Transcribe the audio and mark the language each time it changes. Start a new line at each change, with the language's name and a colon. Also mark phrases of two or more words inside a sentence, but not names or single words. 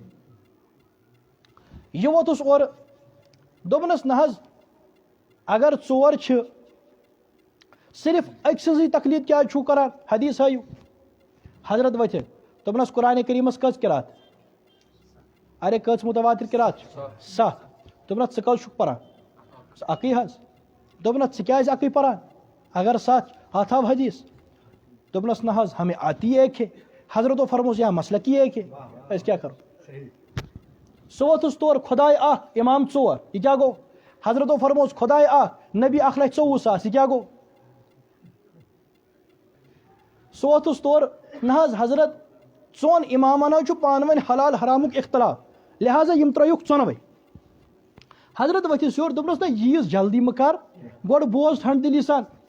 Kashmiri: یہِ ووٚتھُس اورٕ دوٚپنس نہ حظ اگر 4 چھِ صرف أکۍ سٕنٛزٕے تقلیٖد کیٛازِ چھُو کران حدیث ہٲیِو حضرت ؤتھِتھ دوٚپنس قرآن کریٖمس کٔژ قرات ارے کٔژ متواتر قرات چھِ 7 دوٚپنس ژٕ کٔژ چھُکھ پران اکٕے حظ دوٚپنس ژٕ کیٛازِ اکٕے پران اگر 7 ہتھ ہاو حدیث دوٚپنس نہ حظ
Urdu: ہمیں آتی ایک ہے
Kashmiri: حضرتو فرموس
Urdu: یہاں مسلک ہی ایک ہے
Kashmiri: أسۍ کیٛاہ کرو سُہ ووٚتھُس تور خۄداے اکھ امام 4 یہِ کیٛاہ گوٚو حضرتو فرموس خۄداے اکھ نبی 1,24,000 یہِ کیٛاہ گوٚو سُہ ووٚتھُس تور نہ حظ حضرت 4 امامن حظ چھُ پانہٕ ؤنۍ حلال حرامُک اختلاف لہٰذا یِم ترٲیِکھ 4 حضرت ؤتھِس یور دوٚپنس نہ ییٖژ جلدی مہٕ کر گۄڈٕ بوز ٹھنڈ دلی سان